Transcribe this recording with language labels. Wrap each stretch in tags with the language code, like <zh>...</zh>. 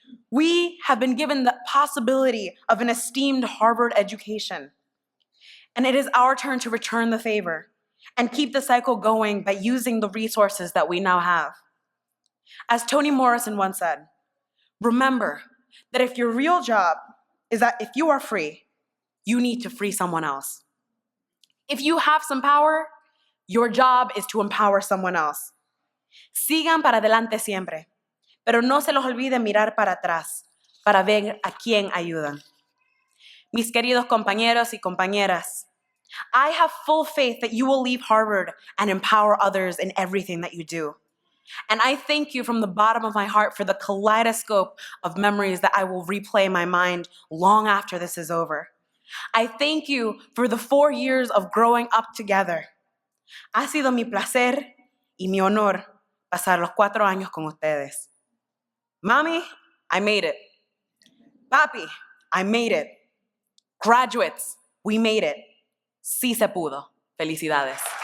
<en>We have been given the possibility of an esteemed Harvard education, and it is our turn to return the favor and keep the cycle going by using the resources that we now have. As Toni Morrison once said, remember that if your real job is that if you are free, you need to free someone else. If you have some power, your job is to empower someone else.</en> <es>Sigan para adelante siempre, pero no se los olvide mirar para atrás para ver a quién ayudan. Mis queridos compañeros y compañeras,</es> <en>I have full faith that you will leave Harvard and empower others in everything that you do. And I thank you from the bottom of my heart for the kaleidoscope of memories that I will replay in my mind long after this is over. I thank you for the 4 years of growing up together.</en> <es>Ha sido mi placer y mi honor pasar los 4 años con ustedes.</es> <en>Mami, I made it. Papi, I made it. Graduates, we made it.</en> <es>Sí se pudo. Felicidades.</es>